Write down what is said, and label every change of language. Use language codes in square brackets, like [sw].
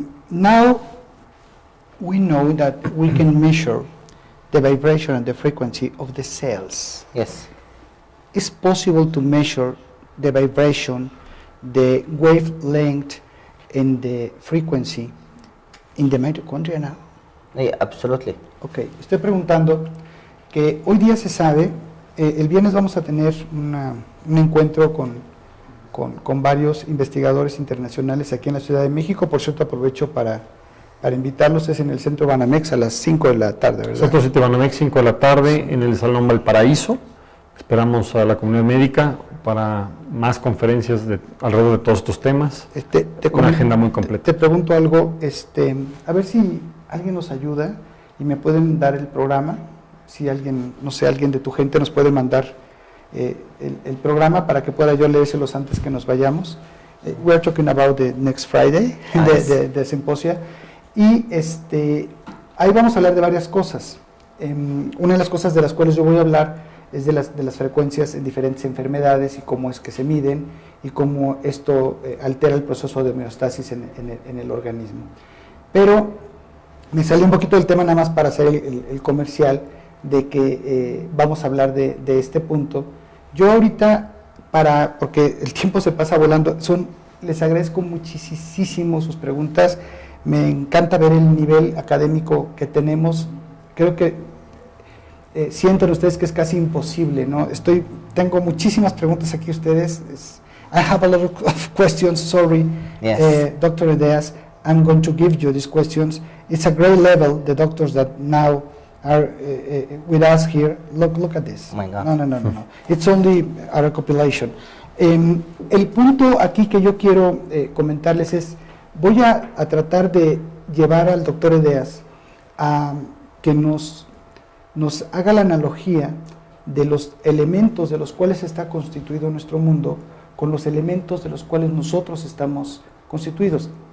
[en] Now we know that we can measure the vibration and the frequency of the cells. Yes. It's possible to measure the vibration, the wavelength, and the frequency in the mitochondria now. Yeah, absolutely. [es] Ok, estoy preguntando que hoy día se sabe, el viernes vamos a tener un encuentro con varios investigadores internacionales aquí en la Ciudad de México. Por cierto, aprovecho para invitarlos, es en el Centro Banamex a las 5 de la tarde, ¿verdad? Centro City Banamex, 5 de la tarde, en el Salón Valparaíso. Esperamos a la comunidad médica para más conferencias alrededor de todos estos temas. Una agenda muy completa. Te pregunto algo, a ver si alguien nos ayuda y me pueden dar el programa. Si alguien, no sé, alguien de tu gente nos puede mandar el programa para que pueda yo leérselos antes que nos vayamos. [en] We are talking about the next Friday, Nice. [es] de Simposia. Y ahí vamos a hablar de varias cosas. Una de las cosas de las cuales yo voy a hablar es de las frecuencias en diferentes enfermedades y cómo es que se miden y cómo esto altera el proceso de homeostasis en el organismo. Pero me salió un poquito del tema nada más para hacer el comercial de que vamos a hablar de este punto. Yo ahorita, porque el tiempo se pasa volando, les agradezco muchísimo sus preguntas, me encanta ver el nivel académico que tenemos, creo que sienten ustedes que es casi imposible, ¿no? Tengo muchísimas preguntas aquí ustedes, [en] I have a lot of questions, sorry, Yes. Dr. Edeas, I'm going to give you these questions. It's a great level, the doctors that now are with us here. Look at this. Oh my God. No. It's only a recopilation. [es] El punto aquí que yo quiero comentarles es, voy a tratar de llevar al doctor Edeas a que nos haga la analogía de los elementos de los cuales está constituido nuestro mundo con los elementos de los cuales nosotros estamos constituidos.